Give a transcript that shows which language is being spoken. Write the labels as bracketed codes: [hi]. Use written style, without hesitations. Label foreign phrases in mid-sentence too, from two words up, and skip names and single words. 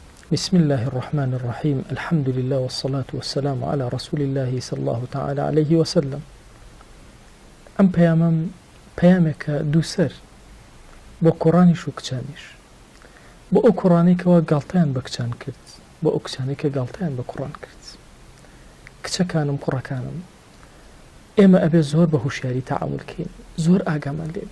[ar] بسم الله الرحمن الرحيم الحمد لله والصلاة والسلام على رسول الله صلى الله تعالى عليه وسلم. [ckb] ئەم پەیامێکە دووسەر بۆ کوڕانیش و کچانیش، بۆ ئەو کوڕانێکەوە گاڵتەیان بە کچان کرد، بۆ ئەو کچانێکە گاڵتەیان بە کوڕان کرد. کچەکانم کوڕەکانم، ئێمە ئەبێ زۆر بە هوشیاری تەعاملکەین، زۆر ئاگامان لێبێ.